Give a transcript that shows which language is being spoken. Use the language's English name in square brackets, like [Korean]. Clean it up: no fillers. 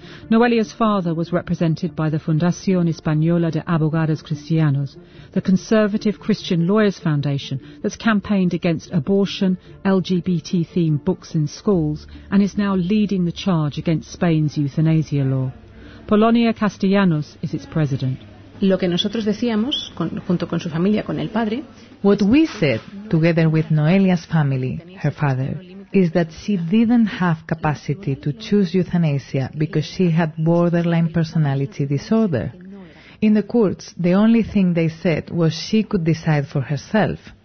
[English] Noelia's father was represented by the Fundación Española de Abogados Cristianos, the conservative Christian Lawyers Foundation that's campaigned against abortion, LGBT-themed books in schools, and is now leading the charge against Spain's euthanasia law. Polonia Castellanos is its president. [Spanish] Lo que nosotros decíamos, junto con su familia, con el padre... [English] What we said, together with Noelia's family, her father, is that she didn't have capacity to choose euthanasia because she had borderline personality disorder. In the courts, the only thing they said was she could decide for herself.